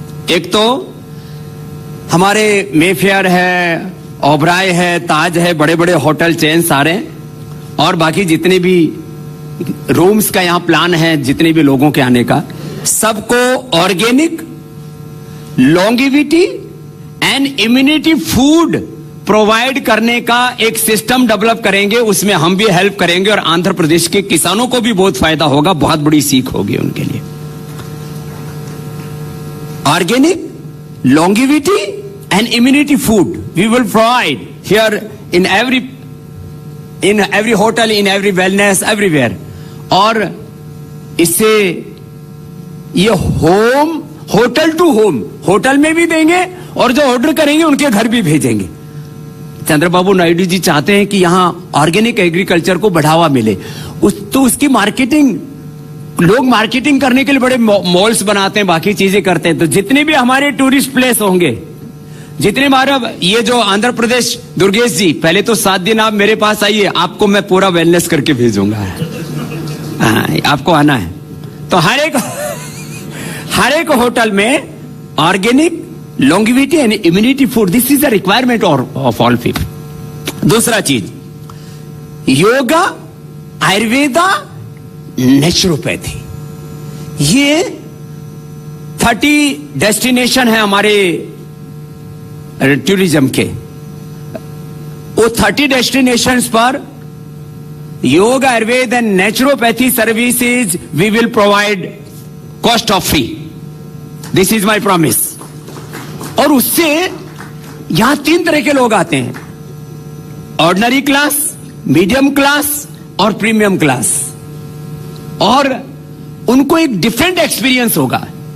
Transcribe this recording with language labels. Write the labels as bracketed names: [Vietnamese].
[Hindi] एक तो हमारे मेफेयर है, ओबराय है, ताज है, बड़े बड़े होटल चेन सारे, और बाकी जितने भी रूम्स का यहाँ प्लान है, जितने भी लोगों के आने का, सबको organic, longevity and immunity food provide करने का एक सिस्टम डेवलप करेंगे। उसमें हम भी हेल्प करेंगे और आंध्र प्रदेश के किसानों को भी बहुत फायदा होगा, बहुत बड़ी सीख होगी उनके लिए। [English] Organic, longevity and immunity food we will provide here in every hotel, in every wellness, everywhere। [Hindi] और इससे ये होटल टू होम, होटल में भी देंगे और जो ऑर्डर करेंगे उनके घर भी भेजेंगे। चंद्रबाबू नायडू जी चाहते हैं कि यहाँ ऑर्गेनिक एग्रीकल्चर को बढ़ावा मिले। तो उसकी मार्केटिंग, लोग मार्केटिंग करने के लिए बड़े मॉल्स बनाते हैं, बाकी चीजें करते हैं। तो जितने भी हमारे टूरिस्ट प्लेस होंगे, जितने हमारा ये जो आंध्र प्रदेश, दुर्गेश जी पहले तो 7 दिन आप मेरे पास आइए, आपको मैं पूरा वेलनेस करके भेजूंगा। हाँ, आपको आना है तो हर एक होटल में [English] Organic, longevity and immunity food, this is the requirement of all people. [Hindi] दूसरा चीज, योगा, आयुर्वेदा, नेचुरोपैथी। ये 30 डेस्टिनेशन है हमारे टूरिज्म के। वो 30 डेस्टिनेशंस पर [English] yoga, Ayurveda and naturopathy services we will provide cost of free. This is my promise. [Hindi] और उससे यहां 3 तरह के लोग आते हैं, ऑर्डिनरी क्लास, मीडियम क्लास और प्रीमियम क्लास, और उनको एक डिफरेंट एक्सपीरियंस होगा।